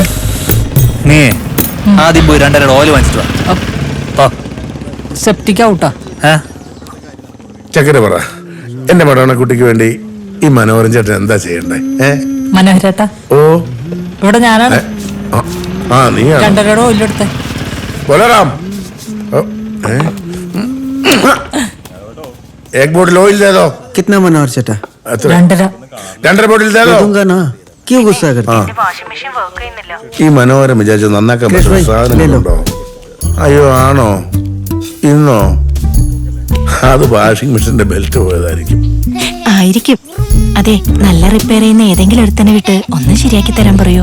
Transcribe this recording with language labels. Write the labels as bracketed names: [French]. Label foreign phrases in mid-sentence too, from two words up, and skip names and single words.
[Malayalam] നീ ആദ്യം പോയി 2.5 ഓയിൽ വാങ്ങിച്ചിട്ട് വാ. സെപ്റ്റിക് ഔട്ടാ. ചക്കര പറ, എന്റെ മടവണക്കുട്ടിക്ക് വേണ്ടി ഈ മനോഹരൻ ചേട്ടൻ എന്താ ചെയ്യണ്ടേ? മനോഹരേട്ടാ, ഓ ഇവിടെ ഞാനാണ്. ആ നീ 2.5 ഓയിലെടുത്തേ. [Hindi] बोलाराम एक बोतल ऑयल दे दो। कितना मनोहर चटा? 2.5. 2.5 बोतल दे दो। दूंगा ना, क्यों गुस्सा करते? [Malayalam] ഈ മനോഹരം വിചാരിച്ചു നന്നാക്കാൻ പറ്റുന്ന സാധനങ്ങളുണ്ടോ? അയ്യോ ആണോ? ഇന്നോ? അത് വാഷിംഗ് മെഷീന്റെ ബെൽറ്റ് പോയതായിരിക്കും. ആയിരിക്കും. അതെ, നല്ല റിപ്പയർ ചെയ്യുന്ന ഏതെങ്കിലും ഒരുത്തനെ വിട്ട് ഒന്ന് ശരിയാക്കി തരാൻ പറയോ?